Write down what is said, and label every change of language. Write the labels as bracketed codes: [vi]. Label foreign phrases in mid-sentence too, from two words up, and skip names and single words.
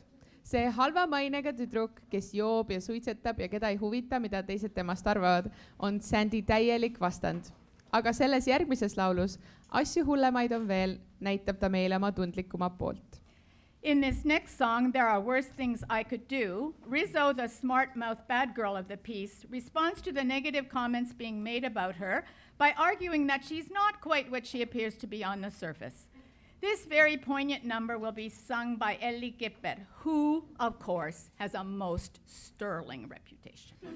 [et] See halva mainega tüdruk, kes joob ja suitsetab ja keda ei huvita, mida teised temast arvavad, on Sandy täielik vastand. Aga selles järgmises laulus, asju hullemaid on veel, näitab ta meile oma tundlikuma poolt. [en] In this next song, There Are Worse Things I Could Do, Rizzo, the smart-mouthed bad girl of the piece, responds to the negative comments being made about her by arguing that she's not quite what she appears to be on the surface. This very poignant number will be sung by Elli Kipper, who, of course, has a most sterling reputation.